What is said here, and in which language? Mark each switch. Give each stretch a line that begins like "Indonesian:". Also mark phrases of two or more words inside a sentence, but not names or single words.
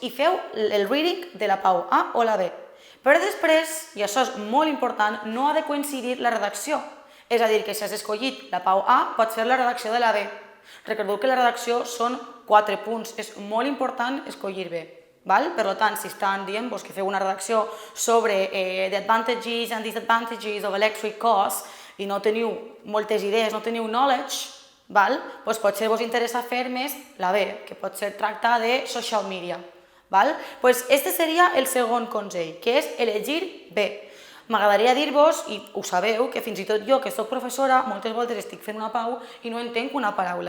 Catalan: I feu el reading de la PAU A o la B. Però després, i això és molt important, no ha de coincidir la redacció. És a dir, que si has escollit la PAU A, pots fer la redacció de la B. Recordeu que la redacció són 4 punts. És molt important escollir bé. Per tant, si estan dient que feu una redacció sobre
English: the advantages and disadvantages of electric cars
Catalan: i no teniu moltes idees, no teniu knowledge, doncs potser vos interessa fer més la B, que pot ser tractar de
English: social media.
Catalan: Doncs este seria el segon consell, que és elegir B. M'agradaria dir-vos, i ho sabeu, que fins i tot jo, que soc professora, moltes voltes estic fent una PAU i no entenc una paraula.